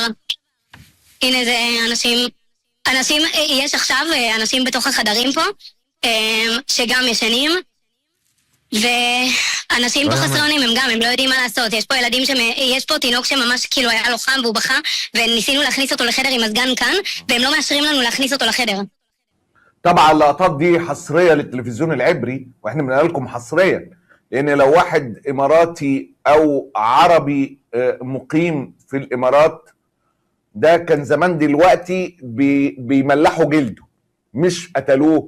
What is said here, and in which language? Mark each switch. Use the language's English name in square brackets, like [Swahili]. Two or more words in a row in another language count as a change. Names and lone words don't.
[Hebrew] הנה זה אנשים, יש עכשיו אנשים בתוך החדרים פה, שגם ישנים, ואנשים פה חסרונים הם לא יודעים מה לעשות. יש פה ילדים, יש פה תינוק שממש כאילו היה לו חם והוא בכה, וניסינו להכניס אותו לחדר עם מזגן כאן, והם לא מאשרים לנו להכניס אותו לחדר. [Arabic] طبعا اللقطات دي حصريه للتلفزيون العبري، واحنا بنقول لكم حصريا لان لو واحد اماراتي او عربي مقيم في الامارات ده كان زمان دلوقتي بيملحوا جلده، مش قتلوه.